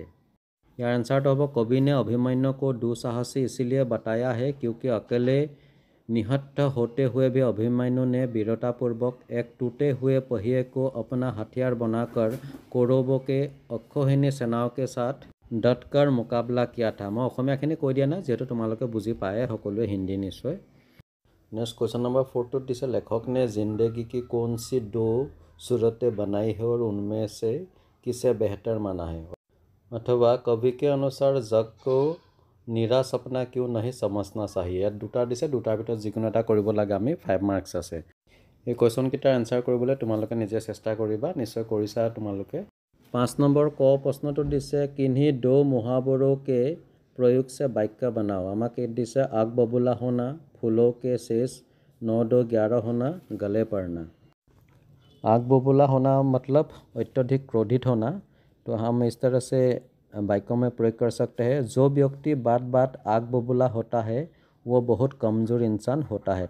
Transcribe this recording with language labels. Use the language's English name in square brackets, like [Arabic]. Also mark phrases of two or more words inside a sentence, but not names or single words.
[Hindi] यार आंसर तो हम कवि ने अभिमन्यु को दुस्साहसी इसलिए बताया है क्योंकि अकेले निहत्थ होते हुए भी अभिमन्यु ने वीरतापूर्वक एक टूटे हुए पहिए को अपना हथियार बनाकर कौरवों के अक्षौहिणी सेनाओं के साथ डटकर मुकाबला किया था। [Assamese] मैं अসমীয়াখিনি কৈ দিয়া নাই যিহেতু তোমালোকে বুজি পাবা সকলোৱে হিন্দী নিশ্চয়। [English] next question number 4 [Hindi] दिसे लेखक ने जिंदगी की कौन सी दो सूरतें बनाई है और उनमें से किसे बेहतर माना है। अथवा कवि के अनुसार जग को निरा सपना क्यों नहीं समझना चाहिए। [Assamese] ইয়াত দুটা দিছে দুটাৰ ভিতৰত যিকোনো এটা কৰিব লাগে। আমি 5 মাৰ্কছ আছে। এই কোৱেশ্যন কিটাৰ আনসাৰ কৰিবলৈ তোমালোকে নিজে চেষ্টা কৰিবা, নিশ্চয় কৰিছা তোমালোকে। 5 নম্বৰ ক প্ৰশ্নটো দিছে [Hindi] किन्हीं दो मुहावरों के प्रयोग से वाक्य बनाओ। [Assamese] আমাকে দিছে [Hindi] आग बबूला होना, फूलों के शेष, 9 2 11 होना, गले पड़ना। आग बबूला होना मतलब अत्यधिक क्रोधित होना। तो हम इस तरह से वाक्यों में प्रयोग कर सकते हैं, जो व्यक्ति बात बात आग बबूला होता है वो बहुत कमजोर इंसान होता है।